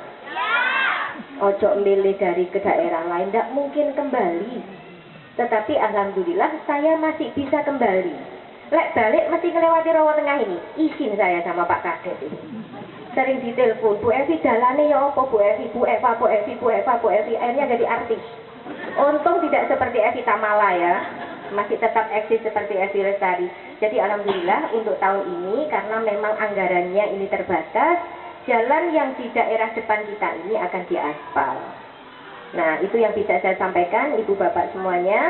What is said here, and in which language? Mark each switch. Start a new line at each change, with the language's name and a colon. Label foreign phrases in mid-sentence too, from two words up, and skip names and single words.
Javanese: Ojo milih
Indonesian: dari ke daerah lain, tidak mungkin kembali. Tetapi alhamdulillah saya masih bisa kembali.
Javanese: Lek balik mesti ngelewati
Indonesian: Rawa Tengah ini. Izin saya sama Pak Kades ini. Sering ditelepon, Bu Evi jalannya ya apa Bu Evi, Bu Eva, Bu Evi, Bu Eva, Bu Evi. Akhirnya jadi artis. Untung tidak seperti Evi Tamala ya. Masih tetap eksis seperti Evi Lestari. Jadi alhamdulillah untuk tahun ini karena memang anggarannya ini terbatas, jalan yang di daerah depan kita ini akan diaspal. Nah, itu yang bisa saya sampaikan Ibu Bapak semuanya.